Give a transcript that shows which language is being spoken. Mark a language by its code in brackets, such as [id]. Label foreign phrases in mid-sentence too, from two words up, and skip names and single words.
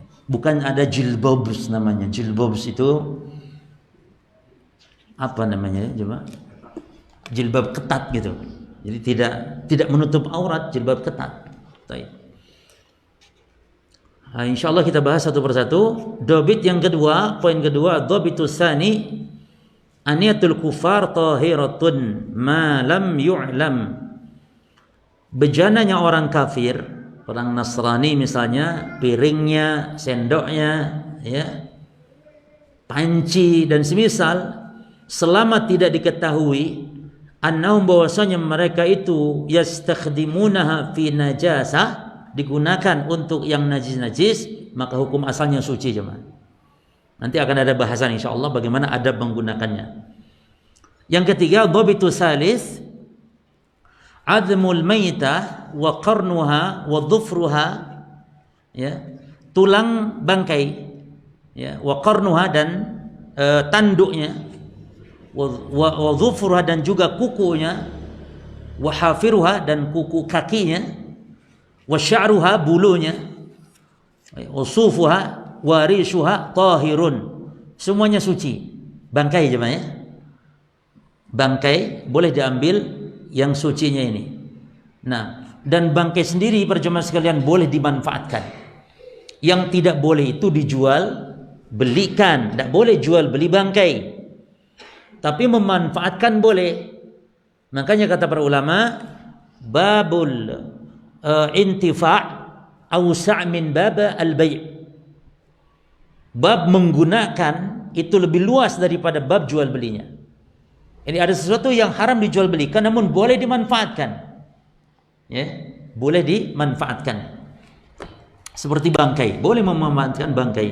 [id] Bukan ada jilbabs namanya. Jilbabs itu apa namanya? Coba. Jilbab ketat gitu. Jadi tidak menutup aurat, jilbab ketat. Baik. Nah, insyaallah kita bahas satu persatu. Dobit yang kedua, poin kedua, [ar] الضابط الثاني آنية الكفار طاهرة ما لم يعلم. [id] Bejananya orang kafir, orang Nasrani misalnya, piringnya, sendoknya, ya, panci dan semisal, selama tidak diketahui annahum bahwasanya mereka itu [ar] يستخدمونها في نجاسة, [id] digunakan untuk yang najis-najis, maka hukum asalnya suci jemaah. Nanti akan ada bahasan insyaallah bagaimana adab menggunakannya. Yang ketiga, [ar] الضابط الثالث عظم الميتة وقرنها وظفرها, [id] ya, tulang bangkai, ya, [ar] وقرنها [id] dan tanduknya, [ar] وظفرها [id] dan juga kukunya, [ar] وحافرها [id] dan kuku kakinya, [ar] وشعرها [id] bulunya, [ar] وصوفها وريشها طاهر, [id] semuanya suci. Bangkai jemaah ya. Bangkai boleh diambil yang sucinya ini. Nah, dan bangkai sendiri perjemaah sekalian boleh dimanfaatkan. Yang tidak boleh itu dijual, belikan. Tidak boleh jual beli bangkai. Tapi memanfaatkan boleh. Makanya kata para ulama, [ar] باب الانتفاع أوسع من باب البيع'. [id] Bab menggunakan itu lebih luas daripada bab jual belinya. Ini ada sesuatu yang haram dijual belikan namun boleh dimanfaatkan. Ya, boleh dimanfaatkan. Seperti bangkai, boleh memanfaatkan bangkai.